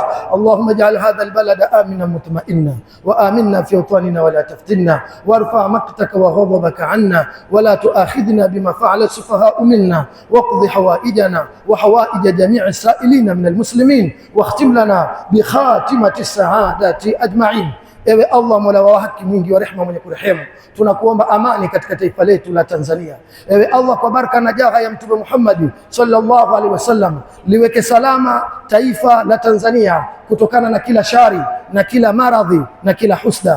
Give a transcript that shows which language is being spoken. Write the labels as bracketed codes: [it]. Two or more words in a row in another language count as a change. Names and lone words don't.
[ar] اللهم اجعل هذا البلد آمنا مطمئنا، وآمنا في أوطاننا ولا تفتنا، وارفع مقتك وغضبك عنا، ولا تؤاخذنا بما فعل السفهاء منا، واقض حوائجنا وحوائج جميع السائلين من المسلمين، واختم لنا بخاتمة السعادة أجمعين. [sw] Ewe Allah Mola wa haki mwingi wa rehema mwenye kurehemu, tunakuomba amani katika taifa letu la Tanzania. Ewe Allah, kwa baraka na jaha ya Mtume Muhammad [ar] صلى الله عليه وسلم, [sw] liweke salama taifa la Tanzania kutokana na kila shari na kila maradhi na kila husda.